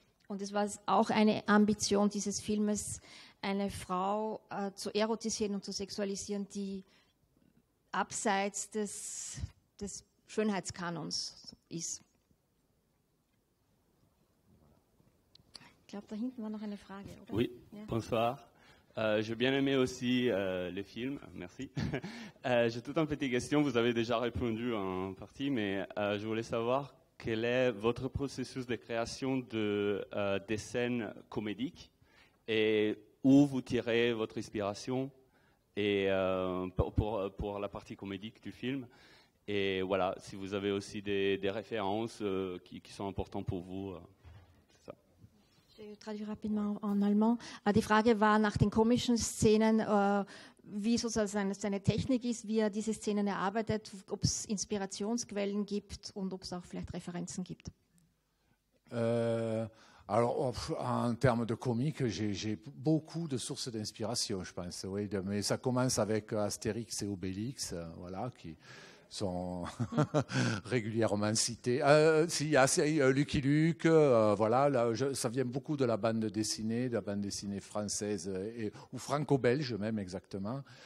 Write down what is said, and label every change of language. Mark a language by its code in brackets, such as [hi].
[de] Und es war auch eine Ambition dieses Filmes, eine Frau zu erotisieren und zu sexualisieren, die abseits des Schönheitskanons ist. Ich glaube, da hinten war noch eine Frage, oder? [fr] Oui, ja. Bonsoir. J'ai bien aimé aussi le film, merci. J'ai toute une petite question, vous avez déjà répondu en partie, mais je voulais savoir quel est votre processus de création des scènes comédiques et où vous tirez votre inspiration et, pour la partie comédique du film. Et voilà, si vous avez aussi des références qui sont importantes pour vous. C'est ça. [de] Ich [fr] traduire rapidement en allemand. [de] Die Frage war nach den komischen Szenen, wie sozusagen seine Technik ist, wie er diese Szenen erarbeitet, ob es Inspirationsquellen gibt und ob es auch vielleicht Referenzen gibt. [fr] Alors, en termes de comique, j'ai beaucoup de sources d'inspiration, je pense. Oui, mais ça commence avec Astérix et Obélix, voilà, qui sont régulièrement cités. Si, Lucky Luke, voilà, là, ça vient beaucoup de la bande dessinée française ou franco-belge même exactement.